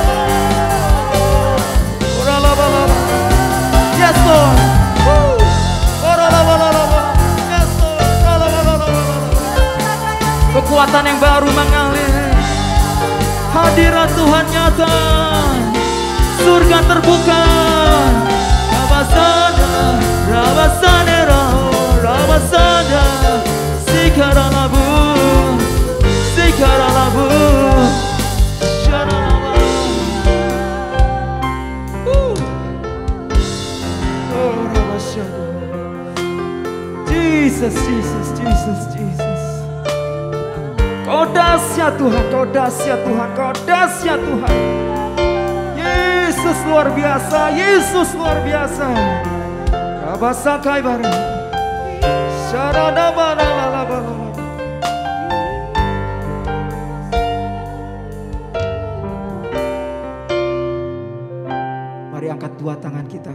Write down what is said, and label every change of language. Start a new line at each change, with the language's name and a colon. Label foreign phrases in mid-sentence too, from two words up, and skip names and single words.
English: Yes Lord. Yes Lord.
Indonesian: Kekuatan yang baru mengalir. Hadirat Tuhan nyata. Surga terbuka. Rabasana, Rabasana, Rabasana, Sikaralabu, Sikaralabu, Sharalabu. Jesus, Jesus, Jesus, Jesus. Kau dahsyat Tuhan, Kau dahsyat Tuhan, Kau dahsyat Tuhan. Yesus luar biasa, Yesus luar biasa. Kabasakai bareng. Sharadabalabalabala. Mari angkat dua tangan kita.